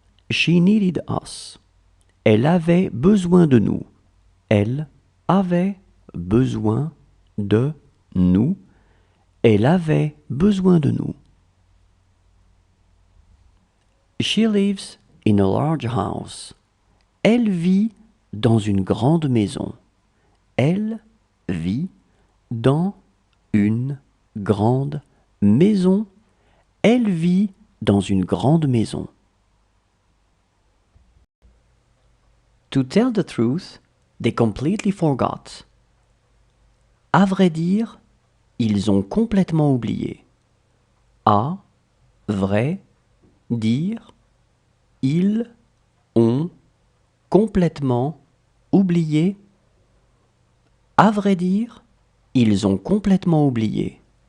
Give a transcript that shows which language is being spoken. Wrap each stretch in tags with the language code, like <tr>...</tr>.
<en>She needed us.</en> <fr>Elle avait besoin de nous. Elle avait besoin de nous. Elle avait besoin de nous.</fr> <en>She lives in a large house.</en> <fr>Elle vit dans une grande maison. Elle vit dans une grande maison. Elle vit dans une grande maison.</fr> <en>To tell the truth, they completely forgot.</en> <fr>À vrai dire, ils ont complètement oublié. À vrai dire, ils ont complètement oublié. À vrai dire, ils ont complètement oublié.</fr>